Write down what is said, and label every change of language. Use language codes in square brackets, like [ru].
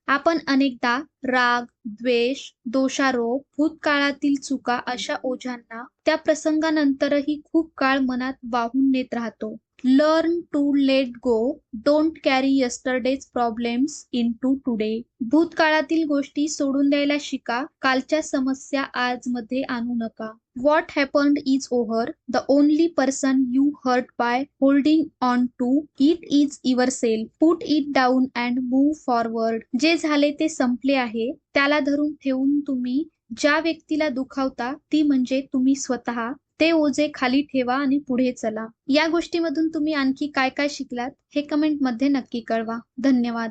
[mr] आपण अनेकदा राग, द्वेष, दोषारोप, भूतकाळातील चुका अशा ओझ्यांना त्या प्रसंगानंतरही खूप काळ मनात वाहून नेत राहतो. [en] Learn to let go. Don't carry yesterday's problems into today. [mr] भूतकाळातील गोष्टी सोडून द्यायला शिका. कालच्या समस्या आजमध्ये आणू नका. [en] What happened is over. The only person you hurt by holding on to it is yourself. Put it down and move forward. [mr] जे झाले ते संपले आहे. त्याला धरून ठेवून तुम्ही ज्या व्यक्तीला दुखावता ती म्हणजे तुम्ही स्वतः. ते ओझे खाली ठेवा आणि पुढे चला. या गोष्टीमधून तुम्ही आणखी काय काय शिकलात हे कमेंटमध्ये नक्की कळवा. धन्यवाद.